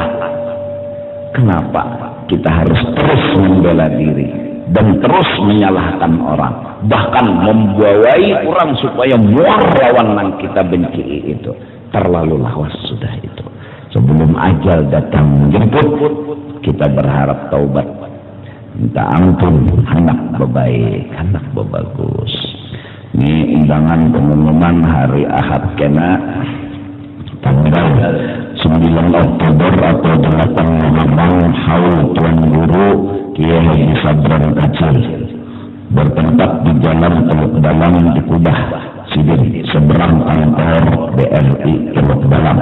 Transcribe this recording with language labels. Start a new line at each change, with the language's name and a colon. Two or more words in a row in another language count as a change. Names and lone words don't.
Indonesian: Kenapa kita harus terus membela diri dan terus menyalahkan orang, bahkan membawai orang supaya muar lawan yang kita benci itu?
Banjar: Terlalu lawas sudah itu.
Indonesian: Sebelum ajal datang menjemput, kita berharap taubat,
Banjar: minta ampun, anak bebaik, anak bebagus.
Indonesian: Ini undangan pengumuman hari Ahad kena tanggal 9 Oktober atau 8 November haul Tuan Guru Kiai Haji Sabran Kacil bertempat di Jalan Teluk Dalam di Kudah Sidin, seberang kantor BRI Teluk Dalam.